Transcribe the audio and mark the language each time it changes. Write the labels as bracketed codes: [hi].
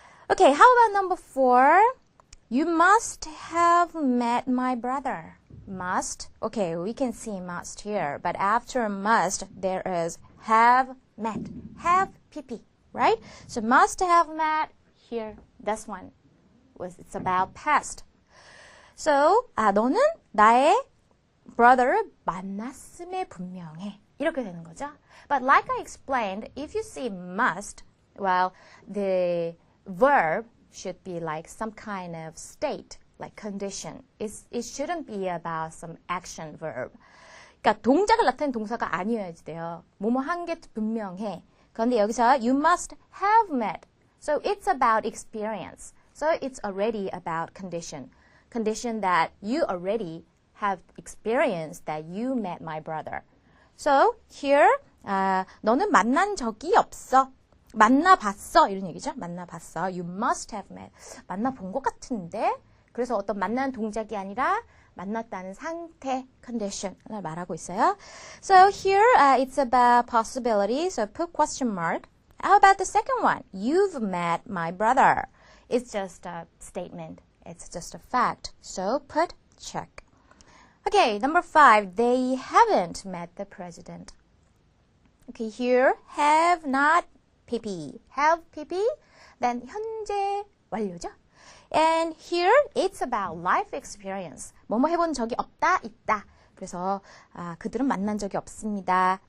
[en] Okay, how about number 4? You must have met my brother. Must. Okay, we can see must here. But after must, there is have met. Have PP, right? So must have met here. This one it's about past. So, [ko] 너는 나의 brother 만났음에 분명해. 이렇게 되는 거죠. [en] But like I explained, if you see must, well, the verb should be like some kind of state, like condition. It shouldn't be about some action verb. [ko] 그러니까 동작을 나타내는 동사가 아니어야지 돼요. 뭐뭐 한 게 분명해. 그런데 여기서 [en] you must have met. So it's about experience. So it's already about condition. Condition that you already have experienced that you met my brother. So here, [ko] 너는 만난 적이 없어. 만나봤어. 이런 얘기죠. 만나봤어. [en] You must have met. [ko] 만나본 것 같은데. 그래서 어떤 만나는 동작이 아니라 만났다는 상태, condition을 말하고 있어요. [en] So here, it's about possibility. So put question mark. How about the second one? You've met my brother. It's just a statement. It's just a fact. So put check. Okay, number 5. They haven't met the president. Okay, here, have not PP. Have PP, then [ko] 현재 완료죠. [en] And here, it's about life experience. [ko] 뭐뭐 해본 적이 없다, 있다. 그래서 그들은 만난 적이 없습니다.